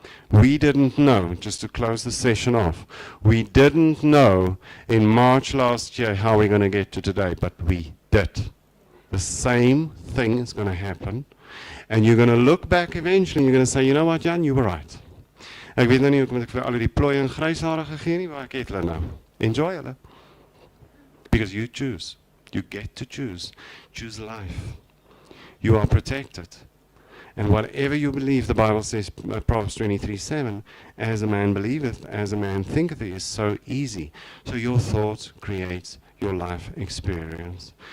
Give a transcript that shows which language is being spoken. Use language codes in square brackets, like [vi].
[en] We didn't know, just to close the session off, we didn't know in March last year how we're going to get to today, but we did. The same thing is going to happen, and you're going to look back eventually and you're going to say, you know what, Jan, you were right. [af] Ek weet nou nie hoekom ek vir al die plooi en gryshare gegee nie, waar ek het hulle nou. [en] Enjoy [af] hulle. [en] Because you choose. You get to choose. Choose life. You are protected. And whatever you believe, the Bible says, Proverbs 23:7, as a man believeth, as a man thinketh, is so easy. So your thought creates your life experience.